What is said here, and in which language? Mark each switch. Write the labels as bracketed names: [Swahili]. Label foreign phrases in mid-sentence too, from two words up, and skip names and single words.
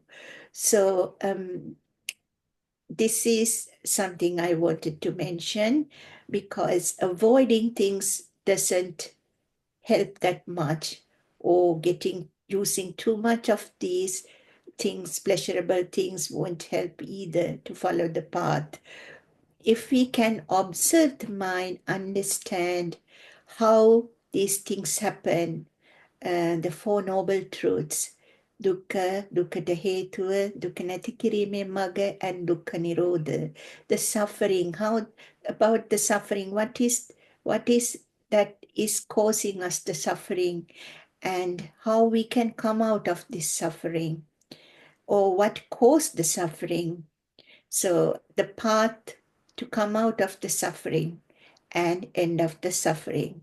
[English] So this is something I wanted to mention because avoiding things doesn't help that much, or getting using too much of these things, pleasurable things, won't help either to follow the path. If we can observe the mind, understand how these things happen, the Four Noble Truths, [Pali] dukkha, dukkha hetuva, dukkha nati kirime magga, and dukkha nirodha. [English] The suffering, how about the suffering? What is that is causing us the suffering, and how we can come out of this suffering, or what caused the suffering? So the path to come out of the suffering and end of the suffering.